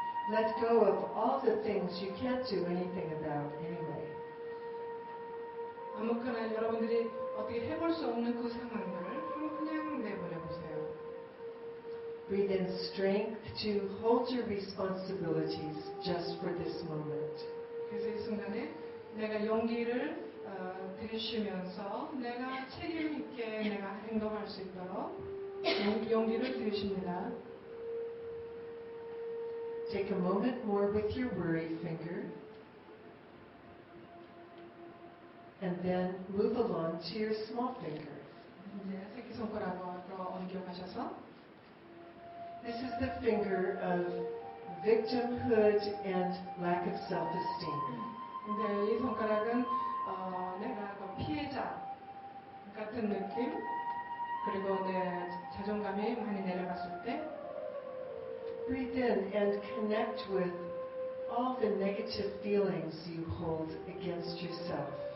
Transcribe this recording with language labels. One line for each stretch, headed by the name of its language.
English: Let go of all the things you can't do anything about anyway.
Korean: 아무거나 여러분들이 어떻게 해볼 수 없는 그 상황들을 그냥 내보내보세요.
English: Breathe in strength to hold your responsibilities just for this moment.
Korean: 그래서 이 순간에 내가 용기를 들이쉬면서 내가 책임 있게 내가 행동할 수 있도록 용기를 들이쉽니다.
English: Take a moment more with your worry finger. And then move along to your small finger.
Korean: 이제 새끼손가락으로 옮겨가셔서
English: This is the finger of victimhood and lack of self-esteem.
Korean: 근데 이 손가락은 내가 그 피해자 같은 느낌 그리고 내 자존감이 많이 내려갔을 때
English: Breathe in and connect with all the negative feelings you hold against yourself.